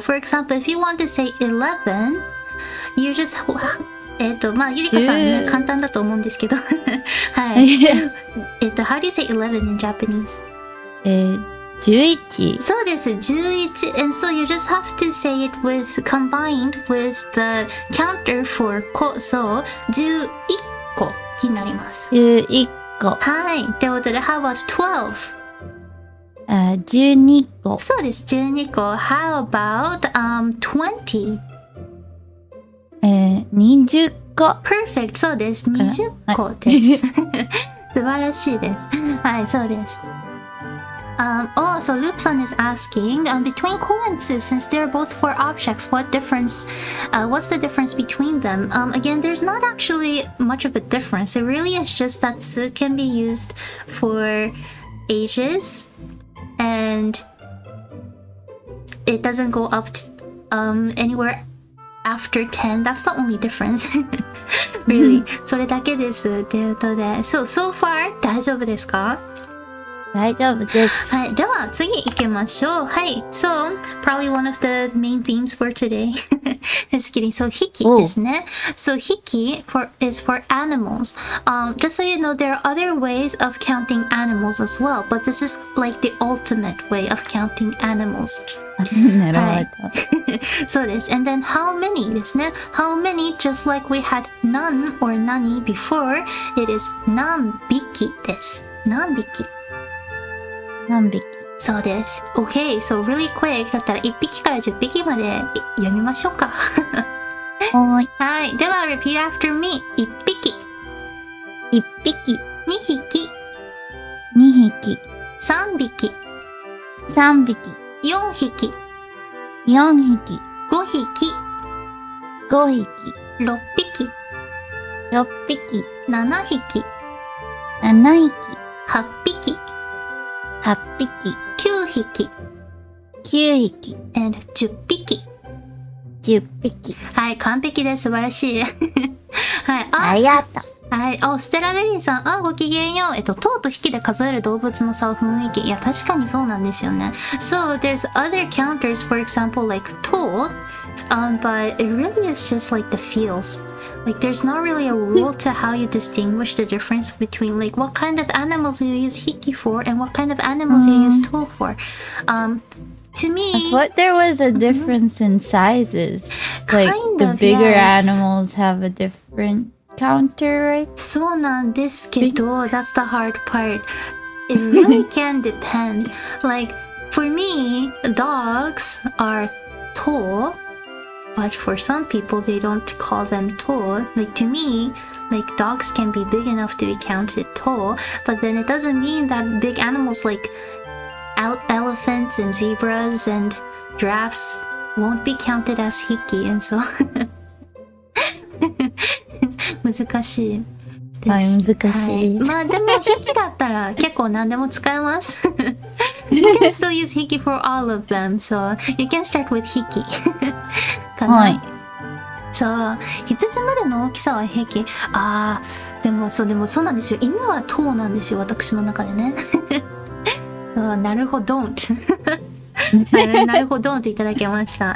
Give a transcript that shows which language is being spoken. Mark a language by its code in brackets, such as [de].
[en] For example, if you want to say 11, you just [ja] まあゆりかさんね、簡単だと思うんですけどはい。 [en] how do you say 11 in Japanese? [ja] 11。そうです、11。 [en] And so you just have to say it combined with the counter for 個。 [ja] そう、11個になります。 11個。はい。ということで、 [en] How about 12? [ja] 12個。そうです、12個。 [en] How about 20? [ja] 20個。 [en] Perfect. [ja] そうです。20個です。素晴らしいです。はい、そうです。 [en] So Loopson is asking, between ko and tsu, since they're both for objects, what's the difference between them? Again, there's not actually much of a difference. It really is just that tsu can be used for ages, and it doesn't go up to, anywhere after 10. That's the only difference. Really. [ja] それだけです。ということで、 [en] so far [ja] 大丈夫ですか？大丈夫です。はい。では、次行きましょう。はい。 [en] So, probably one of the main themes for today. Just kidding. So, [ja] 匹ですね。 [en] So, 匹 is for animals. Just so you know, there are other ways of counting animals as well. But this is like the ultimate way of counting animals. [ja] なるほど。そうです。 [en] And then, how many ですね。 How many, just like we had none or nani before, it is [ja] 何匹です。何匹。何匹？そうです。 [en] Okay, so really quick [ja] だったら1匹から10匹まで読みましょうか。はい。はい。では、 [en] repeat after me. [ja] 1匹。 1匹。 2匹。 2匹。 3匹。 3匹。 4匹。 4匹。 5匹。 5匹。 6匹。 6匹。 7匹。 7匹。 8匹。 8匹。 9匹。 9匹。 [en] and [ja] 10匹。 10匹。はい、完璧です。素晴らしい。はい、ありがとう。はい、ステラベリーさん、ごきげんよう。塔と引きで数える動物の差を雰囲気。いや、確かにそうなんですよね。 [en] So, there's other counters, for example, like 塔、but it really is just like the feels. Like, there's not really a rule to how you distinguish the difference between, like, what kind of animals you use hiki for and what kind of animals you use to for. To me... I thought there was a difference in sizes. Like, the bigger animals have a different counter, right? [ja] そうなんですけど、 [en] that's the hard part. It really can depend. Like, for me, dogs are tall, but for some people, they don't call them tall. Like, to me, like, dogs can be big enough to be counted tall, but then it doesn't mean that big animals like elephants and zebras and giraffes won't be counted as hiki, and so... [ja] 難しいです。はい、難しい。まあでも、ヒキだったら結構何でも使えます。 [en] You can still use hiki for all of them, so you can start with hiki. [ja] かな。はい。そう。羊までの大きさは平気。でもそうなんですよ。犬は頭なんですよ、私の中でね。そう、なるほど。なるほどっていただきました。